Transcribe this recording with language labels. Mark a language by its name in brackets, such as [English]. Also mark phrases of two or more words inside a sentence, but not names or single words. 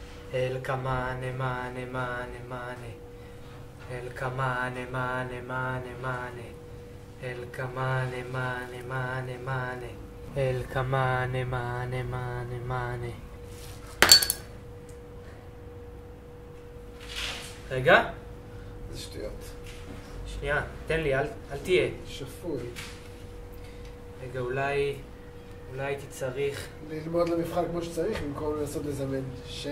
[Hebrew] El camane, mane, mane, mane. El camane, mane, mane, mane. El camane, mane, mane, mane. El camane, mane, mane, mane. רגע, איזה שטויות. שנייה, תן לי, אל תהיה. שפוי. רגע, אולי הייתי צריך... ללמוד למבחן כמו שצריך, במקום לנסות לזמן שד.